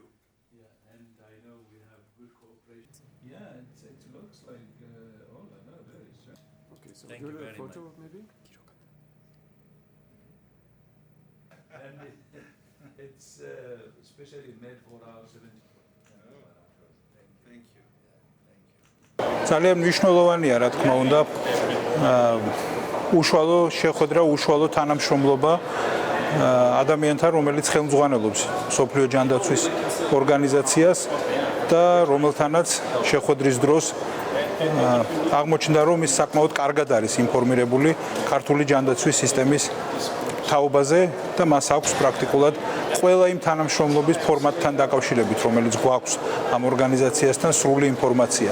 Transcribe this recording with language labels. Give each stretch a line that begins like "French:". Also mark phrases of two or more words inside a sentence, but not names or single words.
English: Yeah, and I know we have good cooperation. Yeah, it looks like all very strange. Okay, so Thank you do a very photo much. maybe. And it's especially made for our 70. Thank you.
Georgian: ძალიან მნიშვნელოვანია, რა თქმა უნდა, უშუალო შეხვედრა, უშუალო თანამშრომლობა ადამიანთან, რომელიც ხელმძღვანელობს მსოფლიო ჯანდაცვის ორგანიზაციას და რომელთანაც შეხვედრის დროს აღმოჩნდა, რომ ის საკმაოდ კარგად არის ინფორმირებული ქართული ჯანდაცვის სისტემის თაობაზე და მას აქვს პრაქტიკულად ყველა იმ თანამშრომლობის ფორმატთან დაკავშირებით, რომელიც გვაქვს ამ ორგანიზაციასთან სრული ინფორმაცია.